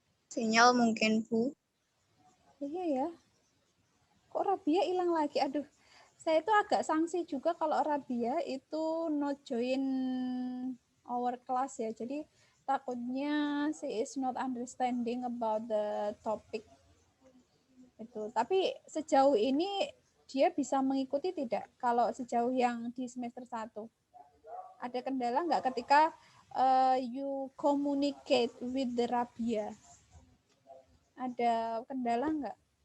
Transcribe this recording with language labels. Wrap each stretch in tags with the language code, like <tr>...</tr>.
<id>Sinyal mungkin, Bu. Iya ya. Kok Rabia hilang lagi? Aduh, saya itu agak sanksi juga kalau Rabia itu</id> <en>not join our class</en> <id>ya. Jadi takutnya</id> <en>she is not understanding about the topic.</en> <id>Itu. Tapi sejauh ini dia bisa mengikuti tidak kalau sejauh yang di semester 1? Ada kendala nggak ketika</id> <en>you communicate with the Rabia?</en> <id>Ada kendala nggak?</id>